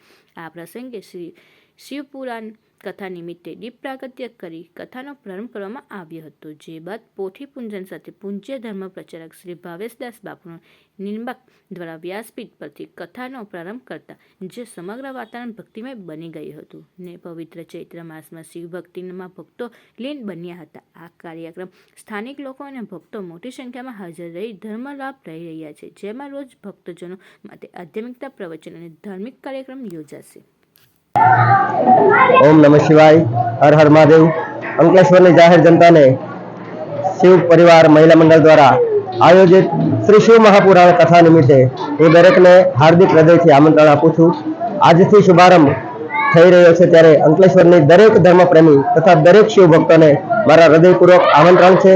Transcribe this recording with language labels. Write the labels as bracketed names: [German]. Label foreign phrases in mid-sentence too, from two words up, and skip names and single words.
[Gujarati] આ પ્રસંગે શ્રી શિવપુરાણ કથા નિમિત્તે દીપ પ્રાગટ્ય કરી કથાનો પ્રારંભ કરવામાં આવ્યો હતો, જે બાદ પોથી પૂજન સાથે પૂજ્ય ધર્મ પ્રચારક શ્રી ભાવેશદાસ બાપુ નિંબાક દ્વારા વ્યાસપીઠ પરથી કથાનો પ્રારંભ કરતા જે સમગ્ર વાતાવરણ ભક્તિમય બની ગયું હતું ને પવિત્ર ચૈત્ર માસમાં શિવ ભક્તિમાં ભક્તો લીન બન્યા હતા. આ કાર્યક્રમ સ્થાનિક લોકો અને ભક્તો મોટી સંખ્યામાં હાજર રહી ધર્મ લાભ લઈ રહ્યા છે, જેમાં રોજ ભક્તજનો માટે આધ્યાત્મિકતા પ્રવચન અને ધાર્મિક કાર્યક્રમ યોજાશે. [Sanskrit] ओम नमः शिवाय, हर हर महादेव। [Gujarati] अंकलेश्वर ની જાહેર જનતાને શિવ પરિવાર મહિલા મંડળ દ્વારા આયોજિત શ્રી શિવ મહાપુરાણ કથા નિમિત્તે હું દરેકને હાર્દિક હૃદયથી આમંત્રણ આપું છું. આજથી શુભારંભ થઈ રહ્યો છે, ત્યારે અંકલેશ્વરની દરેક ધર્મપ્રેમી તથા દરેક શિવ ભક્તોને મારા હૃદયપૂર્વક આમંત્રણ છે.